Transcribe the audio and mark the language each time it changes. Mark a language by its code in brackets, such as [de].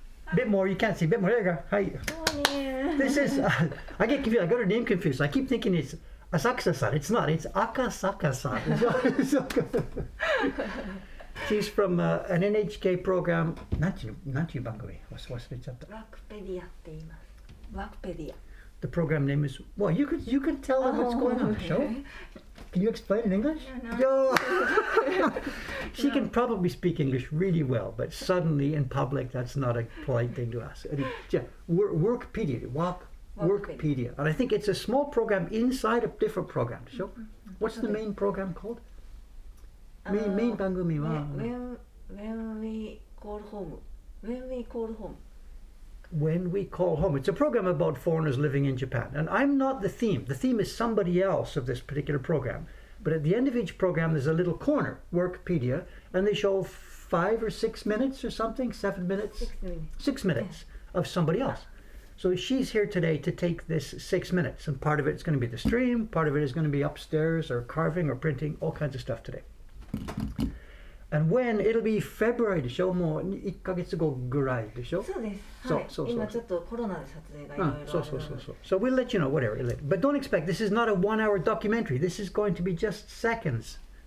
[en] A bit more. You can't see. A bit more. There you go. Hi. This is, I get confused. I got her name confused. I keep thinking it's Asakusa-san. It's not. It's Akasaka-san. She's from an NHK program. [ja] なんていう番組?忘れちゃった。 Wikipedia って言います。 Wikipedia. [en] The program name is. Well, you can tell them what's going on in the show. Can you explain in English? No. She can probably speak English really well, but suddenly in public, that's not a polite thing to ask. Yeah, Workpedia. Workpedia. And I think it's a small program inside a different program. So, what's the main program called? [ja] Main bangumi wa. [en] When we call home. When we call home. When We Call Home. It's a program about foreigners living in Japan. And I'm not the theme. The theme is somebody else of this particular program. But at the end of each program, there's a little corner, Workpedia, and they show 5 or 6 minutes or something, 7 minutes? 6 minutes. 6 minutes of somebody else. So she's here today to take this 6 minutes. And part of it's going to be the stream, part of it is going to be upstairs or carving or printing, all kinds of stuff today. And when it'll be February [ja] でしょもう1ヶ月後ぐらいでしょそうです。そうはい。今ちょっとコロナで撮影がいろいろあるので。 [en] So we'll let you know whatever. But don't expect, this is not a 1-hour documentary. This is going to be just seconds.